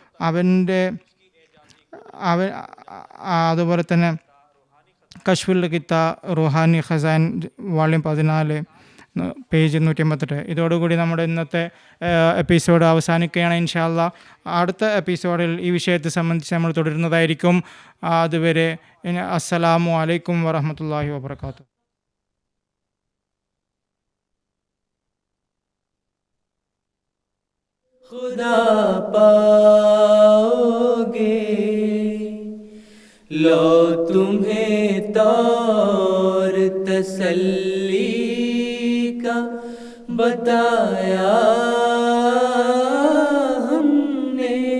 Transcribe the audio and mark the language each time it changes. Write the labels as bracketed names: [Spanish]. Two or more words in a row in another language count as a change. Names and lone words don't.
[Malayalam] അതുപോലെ തന്നെ കശ്ഫുൽ കിത്ത റുഹാനി ഖസാൻ വോളിയം 14 പേജ് 158. ഇതോടുകൂടി നമ്മുടെ ഇന്നത്തെ എപ്പിസോഡ് അവസാനിക്കുകയാണ്. [Arabic] إن شاء الله [Malayalam] അടുത്ത എപ്പിസോഡിൽ ഈ വിഷയത്തെ സംബന്ധിച്ച് നമ്മൾ തുടരുന്നതായിരിക്കും. [Arabic] അതുവരെ السلام عليكم ورحمة الله وبركاته. [Hindi] खुदा पाओगे लो तुम्हें तौर तसल्ली का बताया हमने।